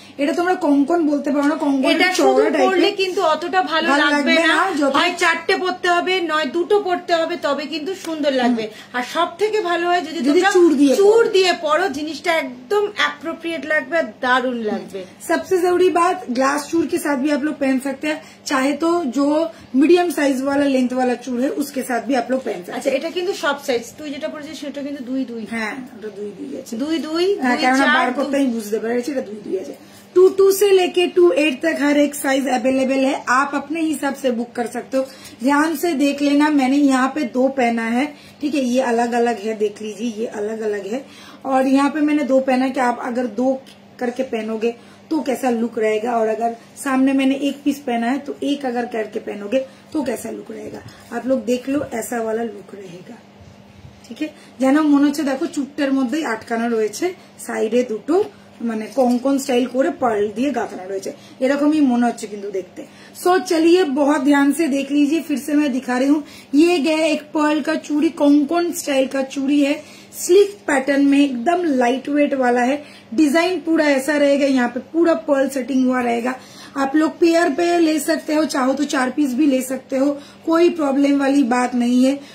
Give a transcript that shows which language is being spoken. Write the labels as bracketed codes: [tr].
[bn] এটা তোমরা কঙ্কন বলতে পারো না, কঙ্কন পরলে কিন্তু অতটা ভালো লাগবে না, হয় 4টে পরতে হবে নয় 2টো পরতে হবে, তবে কিন্তু সুন্দর লাগবে। আর সব থেকে ভালো হয় যদি তোমরা चूड़ দিয়ে পরো, জিনিসটা একদম অ্যাপ্रोप्रिएट লাগবে, দারুণ লাগবে। [hi] सबसे जरूरी बात, ग्लास चूड़ के साथ भी आप लोग पहन सकते हैं, चाहे तो जो मीडियम साइज वाला लेंथ वाला चूड़ है उसके साथ भी आप लोग पहन सकते हैं। [bn] আচ্ছা, এটা কিন্তু সব সাইজ, তুই যেটা পরেছিস সেটা কিন্তু 2-2। হ্যাঁ, ওটা 2-2 আছে, 2-2 কারণ বার করতে আমি বুঝতে পেরেছি এটা 2-2 আছে। [hi] 2-2 से लेके 2-8 तक हर एक साइज अवेलेबल है, आप अपने हिसाब से बुक कर सकते हो। ध्यान से देख लेना, मैंने यहाँ पे 2 पहना है, ठीक है, ये अलग अलग है, देख लीजिए ये अलग अलग है, और यहाँ पे मैंने 2 पहना है कि आप अगर 2 करके पहनोगे तो कैसा लुक रहेगा, और अगर सामने मैंने 1 पीस पहना है तो 1 अगर करके पहनोगे तो कैसा लुक रहेगा। आप लोग देख लो, ऐसा वाला लुक रहेगा, [bn] ঠিক আছে। যেন মনে হচ্ছে দেখো চুটটার মধ্যেই আটকানো রয়েছে, সাইডে দুটো মানে কঙ্কন স্টাইল করে পার্ল দিয়ে গাঁথানো রয়েছে, এরকমই মনে হচ্ছে কিন্তু দেখতে। सो चलिए बहुत ध्यान से देख लीजिए, फिर से मैं दिखा रही हूँ। ये गया एक पर्ल का चूड़ी, कॉन्कॉन स्टाइल का चूड़ी है, स्लिक पैटर्न में, एकदम लाइट वेट वाला है। डिजाइन पूरा ऐसा रहेगा, यहाँ पे पूरा पर्ल सेटिंग हुआ रहेगा। आप लोग पेयर पे ले सकते हो, चाहो तो 4 पीस भी ले सकते हो, कोई प्रॉब्लम वाली बात नहीं है।